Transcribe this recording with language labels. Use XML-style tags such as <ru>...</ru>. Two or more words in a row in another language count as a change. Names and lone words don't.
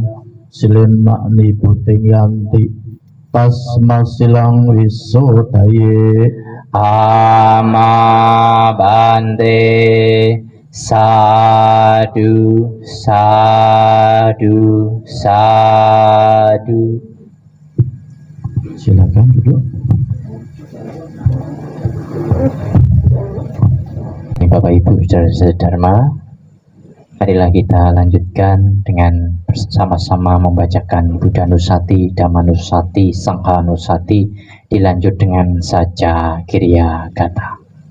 <pi>Silena nibuting yanti. Tasma silang wisodaye. Ama bante. Sadu, sadu, sadu.</pi> <id>Silakan duduk. Bapak Ibu saudara Dharma, marilah kita lanjutkan dengan bersama-sama membacakan Buddha Nusati, Dhamma Nusati, Sangha Nusati, dilanjut dengan saja Kriya Kata.</id>